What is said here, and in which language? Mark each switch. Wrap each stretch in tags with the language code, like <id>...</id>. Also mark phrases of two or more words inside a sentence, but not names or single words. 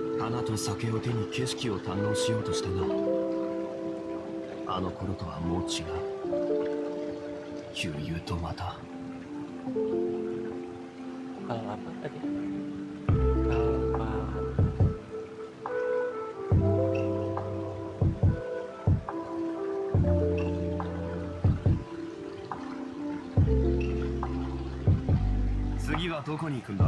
<ja>花と酒を手に景色を堪能しようとしたが、あの頃とはもう違う。旧友とまた。</ja> <id>Kalau apa tadi? Kalpa.</id> <ja>次はどこに行くんだ？</ja>